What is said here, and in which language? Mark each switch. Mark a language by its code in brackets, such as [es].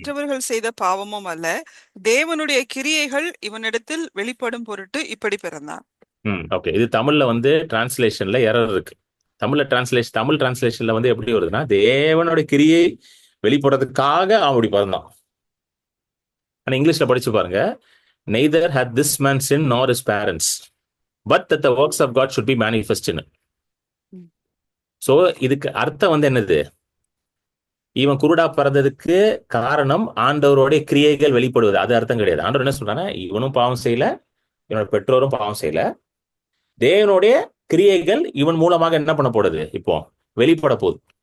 [ta] பெற்றவர்கள் செய்த பாவமும் அல்ல, தேவனுடைய கிரியைகள் இவனிடத்தில் வெளிப்படும் பொருட்டு இப்படி பிறந்தான். ஓகே. இது தமிழ்ல வந்து டிரான்ஸ்லேஷன்ல எரர் இருக்கு. தமிழ் டிரான்ஸ்லேஷன்ல வந்து எப்படி வருதுன்னா, தேவனோட கிரியை வெளிப்படுறதுக்காக அவன் அப்படி பிறந்தான். ஆனா இங்கிலீஷ்ல படிச்சு பாருங்க, [en] neither had this man sinned nor his parents, but that the works of God should be manifest in him. ம். [ta] சோ இதுக்கு அர்த்தம் வந்து என்னது? இவன் குருடா பிறந்ததுக்கு காரணம் ஆண்டவருடைய கிரியைகள் வெளிப்படுவது. அது அர்த்தம் கிடையாது. ஆண்டவர் என்ன சொல்றாங்க, இவனும் பாவம் செய்யல, இவனோட பெற்றோரும் பாவம் செய்யல, தேவனுடைய கிரியைகள் இவன் மூலமாக என்ன பண்ண போடுது, இப்போ வெளிப்பட போகுது.